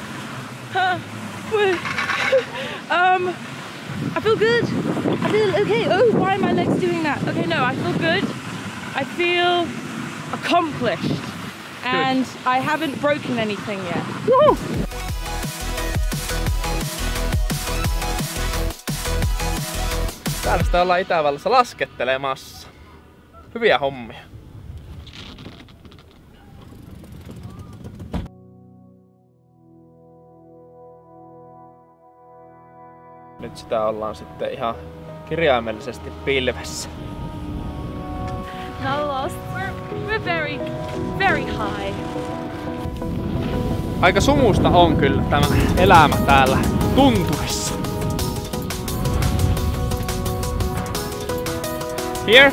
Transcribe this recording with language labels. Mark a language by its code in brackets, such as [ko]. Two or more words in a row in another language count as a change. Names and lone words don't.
[en] I feel good. I feel okay. Oh, why are my legs doing that? Okay, no, I feel good. I feel accomplished. And I haven't broken anything yet. Woo! [fi] Täällä sitä ollaan Itävallassa laskettelemassa. Hyviä hommia. Nyt sitä ollaan sitten ihan kirjaimellisesti pilvessä. [en] Not lost. We're very high. [fi] Aika sumusta on kyllä tämä elämä täällä tunturissa. [en] Here.